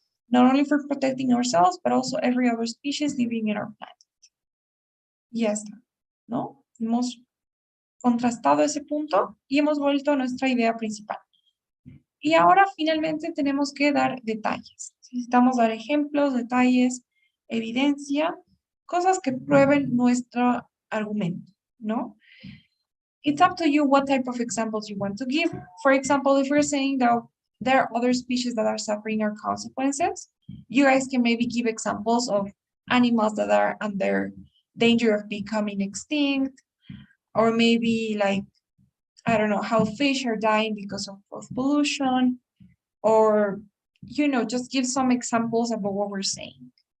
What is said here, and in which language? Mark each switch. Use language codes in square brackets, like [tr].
[en] Not only for protecting ourselves, but also every other species living in our planet. [es] Y ya está, ¿no? Hemos contrastado ese punto y hemos vuelto a nuestra idea principal. Y ahora finalmente tenemos que dar detalles. Necesitamos dar ejemplos, detalles, evidencia, cosas que prueben nuestro argumento, ¿no? [en] It's up to you what type of examples you want to give. For example, if we're saying that there are other species that are suffering our consequences, you guys can maybe give examples of animals that are under danger of becoming extinct, or maybe like, I don't know, how fish are dying because of pollution, or, you know, just give some examples about what we're saying.